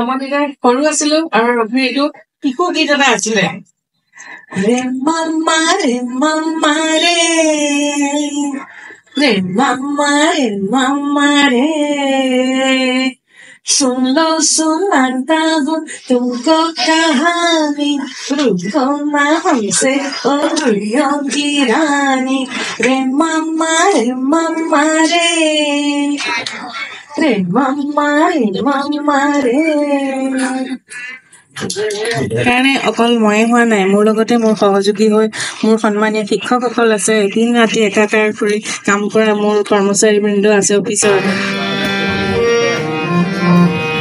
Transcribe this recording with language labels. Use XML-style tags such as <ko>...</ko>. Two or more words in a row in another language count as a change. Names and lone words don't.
<as>মই তেতিয়া সৰু আছিলো, আৰু ৰফিৰ এইটো শিশু গীত এটা আছিলে,</as> <hi>रे मामा रे मामा रे, रे मामा रे, सुन लो सुनाता हूँ तुमको कहानी, रुको ना हमसे ओ दुनिया की रानी, रे मामा रे, रे मामा रे।</hi> <as>সেইকাৰণে অকল ময়ে হোৱা নাই, মোৰ লগতে মোৰ সহযোগী হৈ মোৰ সন্মানীয় শিক্ষকসকল আছে, দিন ৰাতি একাকাৰ কৰি কাম কৰা মোৰ কৰ্মচাৰীবৃন্দ আছে অফিচত।</as>